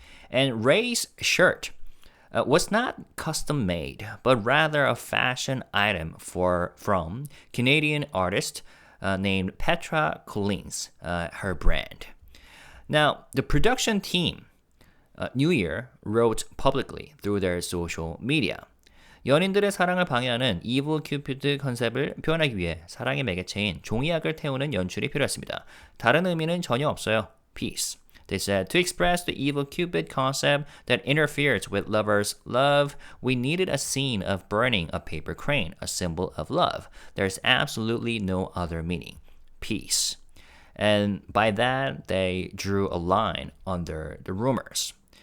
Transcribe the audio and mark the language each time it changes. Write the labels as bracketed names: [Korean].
[English] And Ray's shirt was not custom made, but rather a fashion item from Canadian artist named Petra Collins, her brand. Now, the production team, New Year, wrote publicly through their social media. [Korean] 연인들의 사랑을 방해하는 이브 큐피드 컨셉을 표현하기 위해 사랑의 매개체인 종이약을 태우는 연출이 필요했습니다. 다른 의미는 전혀 없어요. [English] Peace. They said, to express the evil Cupid concept that interferes with lovers' love, we needed a scene of burning a paper crane, a symbol of love. There's absolutely no other meaning. Peace. And by that, they drew a line under the rumors.